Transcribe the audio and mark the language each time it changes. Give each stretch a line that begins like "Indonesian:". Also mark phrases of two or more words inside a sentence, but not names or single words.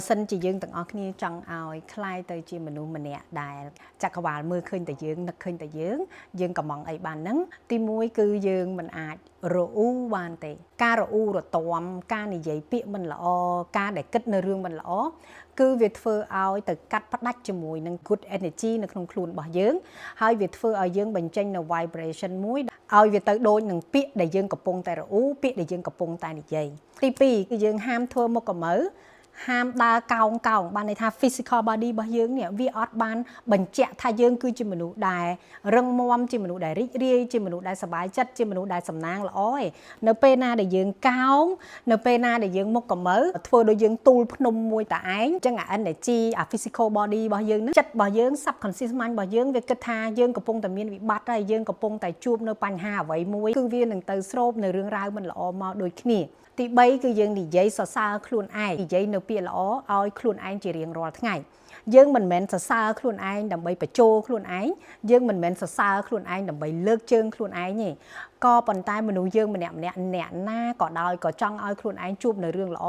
Khmer: សិនជាយើងទាំងអស់គ្នាចង់ឲ្យคล้ายទៅជាមនុស្សម្នាក់ដែលចក្រវាលមើលឃើញតែយើងនឹកឃើញតែយើងកំងអីបានហ្នឹងទី 1គឺយើងមិនអាចរអ៊ូបានទេការរអ៊ូរទាំការនិយាយពាក្យមិនល្អការដែលគិតនៅរឿងមិនល្អគឺវាធ្វើឲ្យទៅកាត់ផ្ដាច់ជាមួយនឹង
English: good energy
Khmer: នៅក្នុងខ្លួនរបស់យើងហើយវាធ្វើឲ្យយើងបញ្ចេញនៅ vibration មួយឲ្យវាទៅដូចនឹងពាក្យដែលយើងកំពុងតែរអ៊ូពាក្យដែលយើងកំពុងតែនិយាយទី2គឺយើងហាមធ្វើមុខកម្ៅហាមដើរកោងបានន័យថា
English: physical body
Khmer: របស់យើងនេះវាអត់ បានបញ្ជាក់ថាយើងគឺជាមនុស្សដែលរឹងមាំជាមនុស្សដែលរីករាយជាមនុស្សដែលសប្បាយចិត្តជាមនុស្សដែលសំណាងល្អឯងនៅពេលណាដែលយើងកោងនៅពេលណាដែលយើងមុខកម្ៅធ្វើដូចយើងទូលភ្នំមួយតែឯងអញ្ចឹងអា energy អា
English: physical body
Khmer: របស់យើងហ្នឹងចិត្តរបស់យើង
English: subconscious mind
Khmer: របស់យើងវាគិតថាយើងកំពុងតែមានវិបត្តិហើយយើងកំពុងតែជួបនៅបញ្ហាអ្វីមួយគឺវានឹងទៅស្រូបនៅរឿងរ៉ាវមិនល្អ មកដូចគ្នាទី3គឺយើងនិយាយសរសើរខ្លួនឯងនិយាយនៅពាក្យល្អឲ្យខ្លួនឯងជារៀងរាល់ថ្ងៃយើងមិនមែនសរសើរខ្លួនឯងដើម្បីបញ្ចោខ្លួនឯងយើងមិនមែនសរសើរខ្លួនឯងដើម្បីលើកជើងខ្លួនឯងទេក៏ប៉ុន្តែមនុស្សយើងម្នាក់អ្នកណាក៏ដោយក៏ចង់ឲ្យខ្លួនឯងជួបនៅរឿងល្អ